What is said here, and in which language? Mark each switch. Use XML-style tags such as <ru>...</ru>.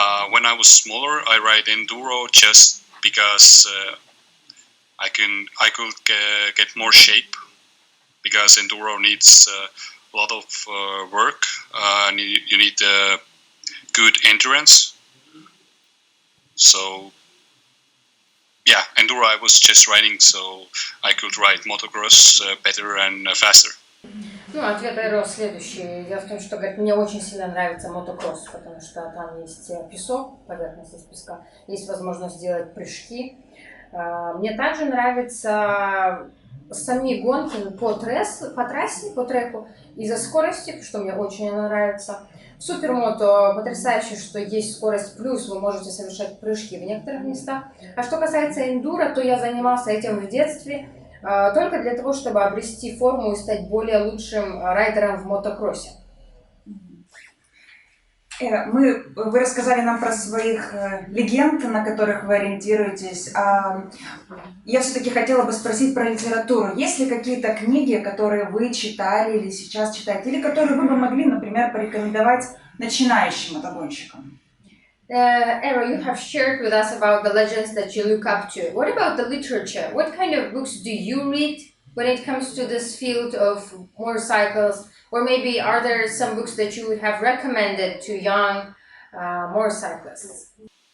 <en>When I was smaller, I ride enduro just because I could get more shape, because enduro needs a lot of work. You need good endurance. So yeah, enduro I was just riding, so I could ride motocross better and faster.</en> <ru>Ну, ответ Эро следующий. Дело в том, что, говорит, мне очень сильно нравится мотокросс, потому что там есть песок, поверхность из песка, есть возможность сделать прыжки. Мне также нравятся сами гонки по трассе, по треку, из-за скорости, что мне очень нравится. В Супермото потрясающе, что есть скорость плюс, вы можете совершать прыжки в некоторых местах. А что касается эндуро, то я занимался этим в детстве, только для того, чтобы обрести форму и стать более лучшим райдером в мотокроссе. Вы рассказали нам про своих легенд, на которых вы ориентируетесь. Я все-таки хотела бы спросить про литературу. Есть ли какие-то книги, которые вы читали или сейчас читаете, или которые вы бы могли, например, порекомендовать начинающим мотогонщикам?</ru> <en>Eero, you have shared with us about the legends that you look up to. What about the literature? What kind of books do you read when it comes to this field of motorcycles? Or maybe are there some books that you would have recommended to young motorcyclists?</en>